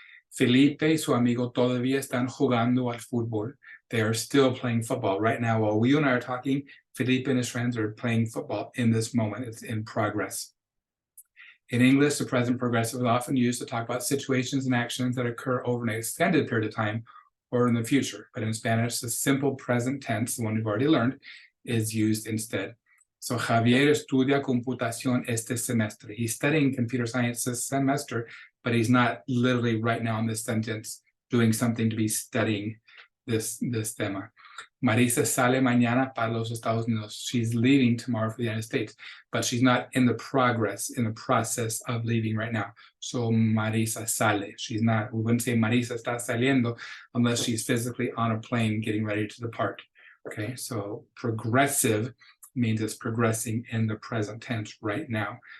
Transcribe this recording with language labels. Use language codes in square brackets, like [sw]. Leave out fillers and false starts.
[es] Felipe y su amigo todavía están jugando al fútbol. [en] They are still playing football right now. While we and I are talking, Felipe and his friends are playing football in this moment. It's in progress. In English, the present progressive is often used to talk about situations and actions that occur over an extended period of time or in the future. But in Spanish, the simple present tense, the one we've already learned, is used instead. [es] So Javier estudia computación este semestre. [en] He's studying computer science this semester, but he's not literally right now in this sentence doing something to be studying this tema. [es] Marisa sale mañana para los Estados Unidos. [en] She's leaving tomorrow for the United States, but she's not in the process of leaving right now. So [es] Marisa sale. [en] She's not, we wouldn't say [es] Marisa está saliendo [en] unless she's physically on a plane getting ready to depart. Okay, so progressive means it's progressing in the present tense right now.